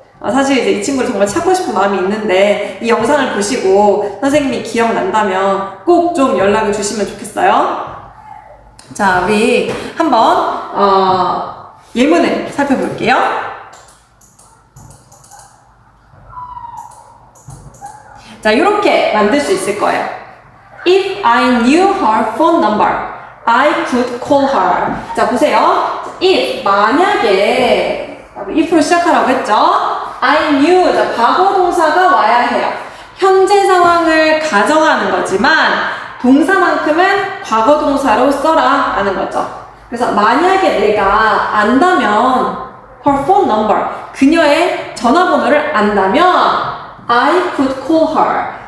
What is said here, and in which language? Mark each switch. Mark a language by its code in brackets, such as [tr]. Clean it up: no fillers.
[ko] 사실 이제 이 친구를 정말 찾고 싶은 마음이 있는데 이 영상을 보시고 선생님이 기억난다면 꼭 좀 연락을 주시면 좋겠어요. 자, 우리 한번 예문을 살펴볼게요. 자, 이렇게 만들 수 있을 거예요. [en] If I knew her phone number, I could call her. [ko] 자, 보세요. If, 만약에 if로 시작하라고 했죠. [en] I knew, [ko] 자, 과거 동사가 와야 해요. 현재 상황을 가정하는 거지만 동사만큼은 과거 동사로 써라 라는 거죠. 그래서 만약에 내가 안다면 [en] her phone number, [ko] 그녀의 전화번호를 안다면 [en] I could call her.